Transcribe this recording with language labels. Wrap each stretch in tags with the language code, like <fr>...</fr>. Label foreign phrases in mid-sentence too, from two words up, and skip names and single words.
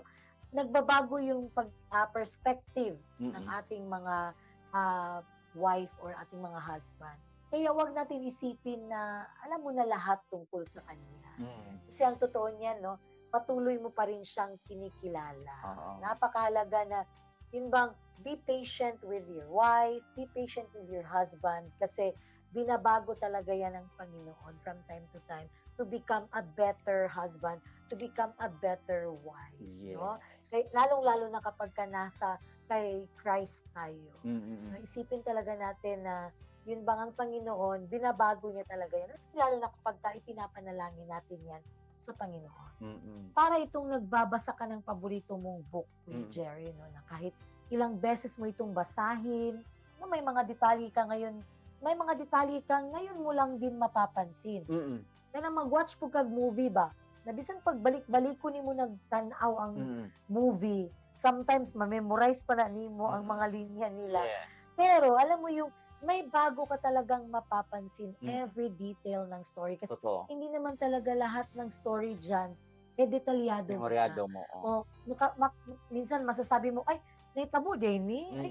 <tl>So, nagbabago yung perspective ng Mm-mm. ating mga wife or ating mga husband. Kaya wag natin isipin na alam mo na lahat tungkol sa kanya. Mm. Kasi ang totoo niyan, no, patuloy mo pa rin siyang kinikilala. Oo. Napakahalaga na, yun bang,</tl> <en>be patient with your wife, be patient with your husband,</en> <tl>kasi binabago talaga yan ng Panginoon</tl> <en>from time to time to become a better husband, to become a better wife. Yes.</en> <tl>No? Lalong-lalo na kapag ka nasa kay Christ tayo. Mm-mm. Isipin talaga natin na yun bang ang Panginoon, binabago niya talaga yan. Lalo na kapag ipinapanalangin natin yan sa Panginoon. Mm-mm. Para itong nagbabasa ka ng paborito mong book, Kuya Mm. Jerry, no, na kahit ilang beses mo itong basahin, no, may mga detalye ka ngayon mo lang din mapapansin. Mm-mm.</tl> <ceb>Kaya mag-watch po kag movie ba? Na bisan pagbalik-balik ko nimo nagtanaw ang Mm-mm. movie, sometimes ma-memorize pa na nimo ang Mm. mga linya nila.</ceb> <en>Yes.</en> <tl>Pero alam mo yung may bago ka talagang mapapansin Mm.</tl> <en>every detail</en> <tl>ng story. Kasi Totoo. hindi naman talaga lahat ng story dyan, detalyado mo na. Memoryado mo. Oh. Minsan masasabi mo, ay, naitabo din ni, ay,</tl>